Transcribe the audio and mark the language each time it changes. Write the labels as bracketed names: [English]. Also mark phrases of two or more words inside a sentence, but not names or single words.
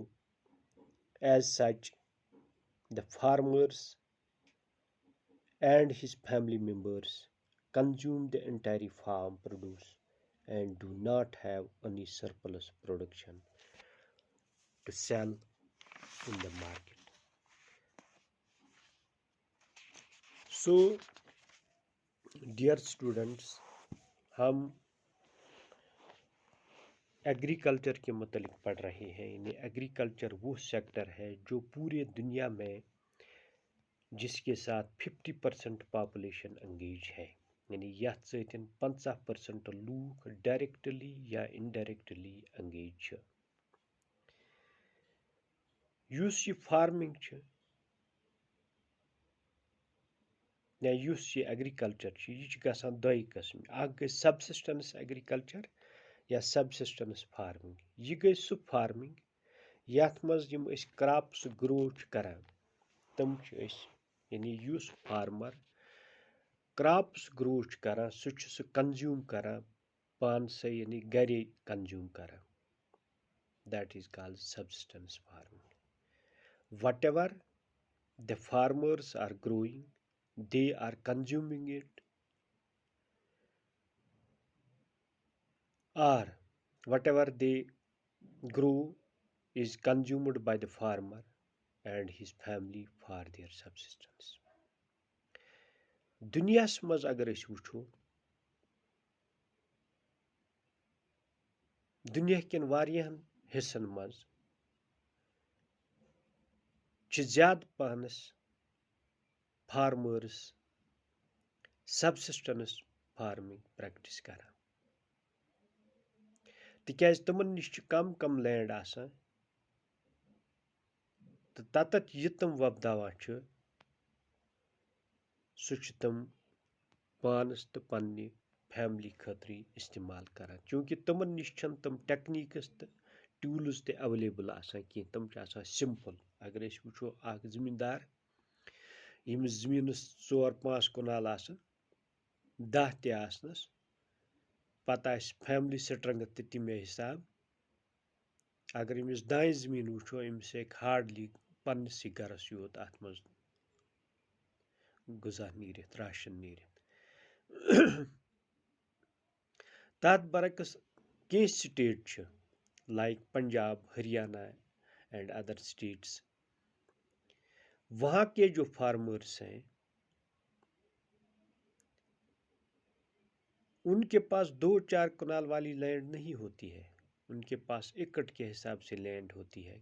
[English] As such, the farmers and his family members consume the entire farm produce and do not have any surplus production to sell in the market. So, dear students, [Hindi] हम एग्रीकल्चर के मतलब पढ़ रहे हैं। यानी एग्रीकल्चर वो सेक्टर है जो पूरे दुनिया में जिसके साथ 50% पॉपुलेशन एंगेज है, यानी [Kashmiri] यथ सतन 50% लूक डायरेक्टली या इनडायरेक्टली एंगेज। यस ये फार्मिंग या यस ये एग्रीकल्चर यह गसान दो किस्म, गई [English] subsistence agriculture [Kashmiri] या [English] subsistence farming. [Kashmiri] यह गई सह फार्मिंग यथ मज यम [English] crops grow [Kashmiri] करान, तम यानी युस फार्मर [English] crops grow [Kashmiri] करान सह कंज्यूम करान पान से, यानी घरे कंज्यूम करान। [English] That is called subsistence farming. whatever the farmers are growing, they are consuming it, or whatever they grow is consumed by the farmer and his family for their subsistence. [Kashmiri] दुनियास मज अगर अस वुछो, दुनिया कन वारियाहन हिस्सन मज ज्यादा पहनस फार्मर्स [English] subsistence farming practice [Kashmiri] करान, तिकाज तमन निश कम कम लैंड आसान तो ततत यह तम वपदावान सह तम पानस तो पन्ने फैमिली खतर इस्तेमाल करान, चूँकि तमन निश तम टेक्निक्स तो टूल्स ते अवेलेबल आसान कहीं, तम सिंपल। अगर अस वुछो अख जमींदार यमिस जमीनस 4-5 कनाल आसन 10 ते आसनस, पता [English] family strength [Kashmiri] ते तमे हिसाब, अगर यमिस दाएं जमीन वुछो यमिस हार्डली पन्नस गरस योत अत मज गुजा नीरित, राशन नीरित। तथ बरक्स कह [English] state like Punjab, Haryana and other states, [Hindi] वहाँ के जो फार्मर्स हैं उनके पास 2-4 कनाल वाली लैंड नहीं होती है, उनके पास एकड़ के हिसाब से लैंड होती है।